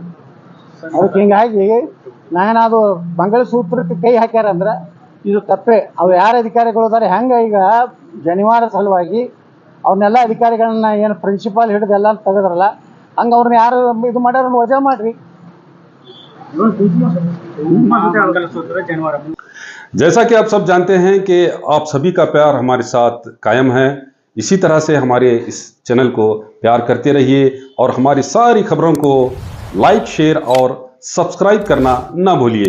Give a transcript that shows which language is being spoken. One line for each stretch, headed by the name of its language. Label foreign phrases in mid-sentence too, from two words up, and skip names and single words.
Kannada: ಅದಕ್ಕೆ ಹಿಂಗಾಗಿ ನಾನದು ಮಂಗಲಸೂತ್ರಕ್ಕೆ ಕೈ ಹಾಕ್ಯಾರಂದ್ರೆ ಇದು ತಪ್ಪೇ. ಅವು ಯಾರು ಅಧಿಕಾರಿಗಳು ಇದಾರೆ, ಹೆಂಗೆ ಈಗ ಶನಿವಾರ ಸಲುವಾಗಿ ಅವ್ರನ್ನೆಲ್ಲ ಅಧಿಕಾರಿಗಳನ್ನ ಏನು ಪ್ರಿನ್ಸಿಪಾಲ್ ಹಿಡಿದು ಎಲ್ಲ ತೆಗೆದ್ರಲ್ಲ, ಹಂಗೆ ಅವ್ರನ್ನ ಯಾರು ಇದು ಮಾಡ್ಯಾರ ವಜಾ ಮಾಡ್ರಿ.
Hindi: जैसा कि आप सब जानते हैं कि आप सभी का प्यार हमारे साथ कायम है। इसी तरह से हमारे इस चैनल को प्यार करते रहिए और हमारी सारी खबरों को
English: like, share
Hindi: और सब्सक्राइब करना ना भूलिए।